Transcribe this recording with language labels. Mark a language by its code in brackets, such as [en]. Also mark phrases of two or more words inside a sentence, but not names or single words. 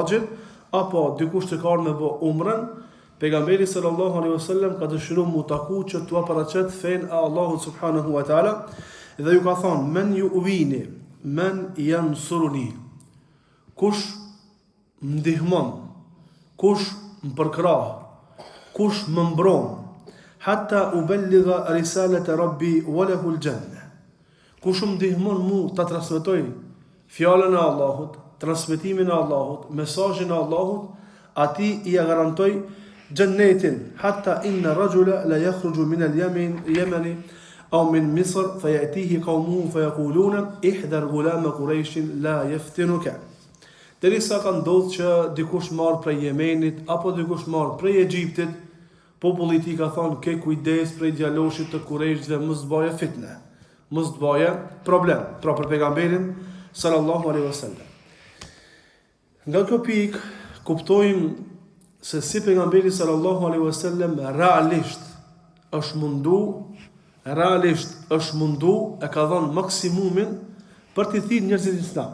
[sq] haxhin, apo dikush që ka ardhur me bë umrën, pejgamberi [ar] صلى الله عليه وسلم [sq] ka dëshiruar mu taku që t'ua paraqet fen e Allahut [ar] سبحانه وتعالى [sq] dhe ju ka thonë [ar] من يؤويني من ينصرني, [sq] kush më ndihmon, kush më përkrah, kush më mbron, [ar] حتى أبلغ رسالة ربي وله الجنة, [sq] kush më ndihmon mu ta transmetoj fjalën e Allahut, transmetimin e Allahut, mesazhin e Allahut, ati i garantoj xhennetin. [ar] حتى إن الرجل لا يخرج من اليمن أو من مصر فيأتيه قومه فيقولون احذر غلام قريش لا يفتنك. [sq] Derisa ka ndodhur që dikush marr prej Yemenit apo dikush marr prej Egjiptit, populli i tij ka thonë ke kujdes prej djaloshit të Kurejshve, mos bëje fitne, mos bëje problem. Pra për pejgamberin [ar] صلى الله عليه وسلم. [sq] Nga kjo pikë kuptojmë se si pejgamberi [ar] صلى الله عليه وسلم [sq] realisht është mundu, e ka dhënë maksimumin për t'i thirrë njerëzit në Islam.